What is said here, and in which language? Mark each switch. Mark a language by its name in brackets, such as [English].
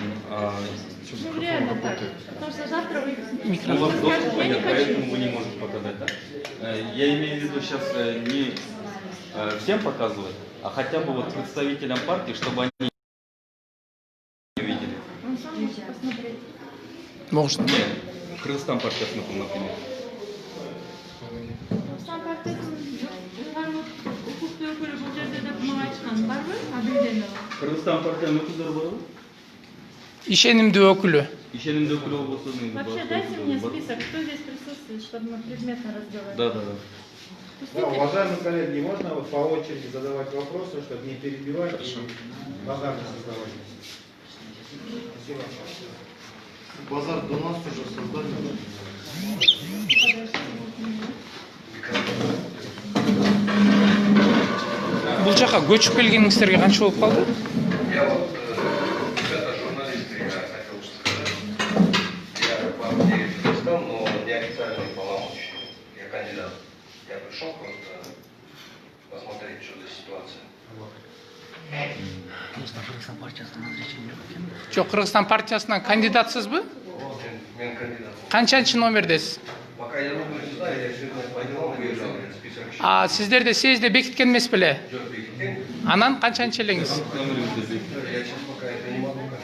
[Russian] Ну реально так. Потому что завтра вы У вас доступа нет, поэтому вы не можете показать, да? Я имею в виду сейчас не всем показывать, а хотя бы вот представителям партии, чтобы они увидели. Он сам может посмотреть. Может. [Kyrgyz] Кыргызстан партиясының, например. Сам партия укуктуу өкүлү бул жерде деп мага айткан барбы? Абилденова. Кыргызстан партиясының өкүлдөрү барбы? Ишенимдүү өкүлү. Ишенимдүү өкүлү болсо [Russian] Вообще дайте мне список, кто здесь присутствует, чтобы мы предметно разговаривать. Да. Да, Пустите. уважаемые коллеги, можно вот по очереди задавать вопросы, чтобы не перебивать и базар не создавать? Спасибо. Базар до нас уже создали. [Kyrgyz] Бул жака көчүп келгениңиздерге канча болуп калды? [Russian] Я вот, ребята, журналисты, я хотел сказать. Я к вам не стал, но неофициальный полномочий. Я кандидат. Я пришел просто посмотреть, что за ситуация. [Kyrgyz] Жок, Кыргызстан партиясынан кандидатсызбы? Мен кандидат. Канчанчы номердесиз? [Russian] Пока я номер не знаю, я сегодня по делам выезжал, список еще. [Kyrgyz] А сиздерде съезде бекиткен эмес беле? Жоқ, бекіткен. Анан канчанчы элеңиз? [Russian] Я сейчас пока это не могу